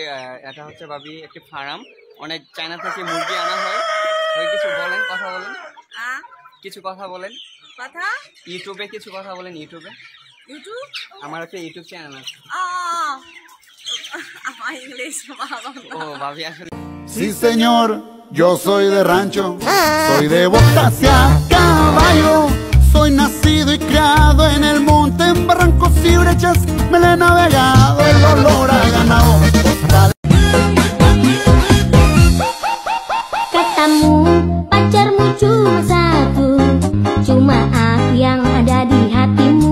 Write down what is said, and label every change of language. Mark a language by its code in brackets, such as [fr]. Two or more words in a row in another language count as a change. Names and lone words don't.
[bn] এটা হচ্ছে বাবি একটি ফার্ম, অনেক চায়না থেকে মুরগি আনা হয়। কিছু বলেন, কথা বলেন, কিছু কথা বলেন, কথা ইউটিউবে কিছু কথা বলেন। ইউটিউবে আমার একটা ইউটিউব চ্যানেল আছে। ও ভাবি আসলে [es] Sí, señor, yo soy de rancho, soy de botas y a caballo. Soy nacido y criado en el monte, en barrancos y brechas, me la he navegado, el olor a ganado. [id] Katamu pacarmu cuma satu, cuma aku yang ada di hatimu.